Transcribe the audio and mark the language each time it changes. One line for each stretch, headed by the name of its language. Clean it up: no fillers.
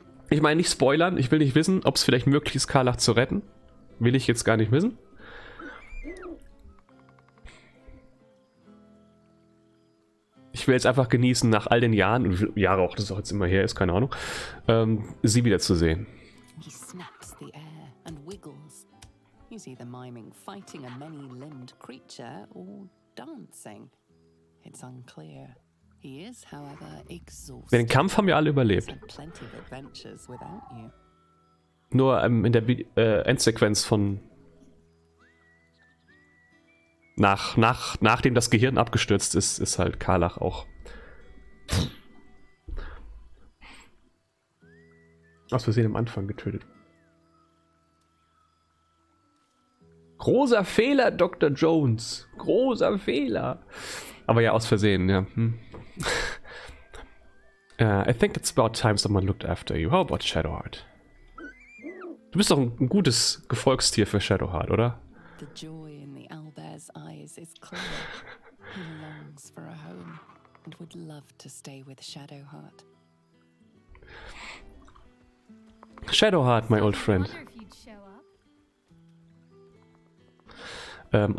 German: Ich meine nicht spoilern, ich will nicht wissen, ob es vielleicht möglich ist, Karlach zu retten. Will ich jetzt gar nicht wissen. Ich will jetzt einfach genießen, nach all den Jahren, und wie viele Jahre auch das auch jetzt immer her ist, keine Ahnung, sie wiederzusehen.
English: He snaps the air and wiggles. He's either miming fighting a many-limbed creature or dancing. It's unclear. He is, however, exhausted.
German: Den Kampf haben wir alle überlebt.
English: Plenty of adventures without you.
German: Nur in der Endsequenz von nachdem das Gehirn abgestürzt ist, ist halt Karlach auch aus Versehen am Anfang getötet. Großer Fehler, Dr. Jones. Großer Fehler. Aber ja, aus Versehen, ja.
English: I think it's about time someone looked after you. How about Shadowheart?
German: Du bist doch ein gutes Gefolgstier für Shadowheart, oder?
English: The joy in the owlbear's eyes is clear. He longs for a home and would love to stay with Shadowheart. Shadowheart, my old friend. Wonder if you'd show up.